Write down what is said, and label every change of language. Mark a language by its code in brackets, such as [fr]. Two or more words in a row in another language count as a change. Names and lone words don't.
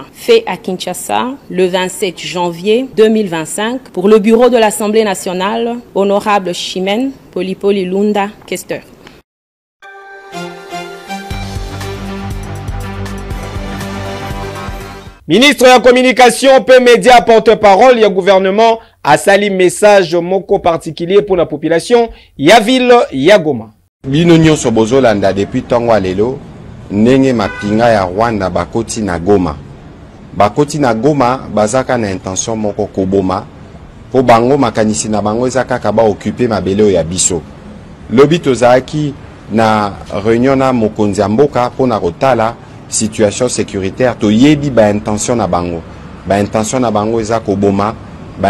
[fr] Fait à Kinshasa le 27 janvier 2025 pour le bureau de l'Assemblée nationale, honorable Chimène Polipoli Lunda, questeur. Ministre de la communication, peu média porte-parole, il y a gouvernement [ln] a sali message moko [fr] particulier pour la population, [ln] ya ville, ya Goma. Bino nyonso bozolanda depuis tongo alelo, nenge mapinga ya Rwanda bakoti na Goma. Bakoti na Goma, bazaka na intention moko koboma, po bango makanisi na bango ezaka kaba occuper mabele ya biso. Lobi tozaki na réunion na mokonzi ya mboka po na kotala [fr] situation sécuritaire [ln] to yebi ba intention na bango eza ko boma ba